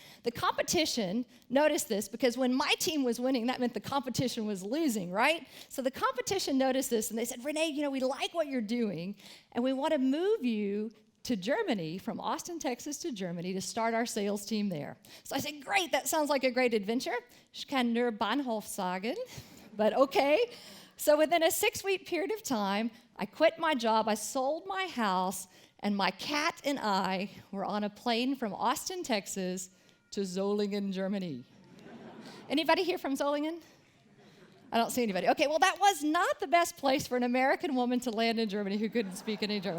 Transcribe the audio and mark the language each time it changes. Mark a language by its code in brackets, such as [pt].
[en] The competition, notice this, because when my team was winning, that meant the competition was losing, right? So the competition noticed this, and they said, Renee, we like what you're doing, and we want to move you to Germany, from Austin, Texas to Germany, to start our sales team there. So I said, great, that sounds like a great adventure. [de] Ich kann nur Bahnhof sagen, [en] but okay. So within a 6-week period of time, I quit my job, I sold my house, and my cat and I were on a plane from Austin, Texas, to Solingen, Germany. Anybody here from Solingen? I don't see anybody. Okay, well, that was not the best place for an American woman to land in Germany who couldn't speak any German.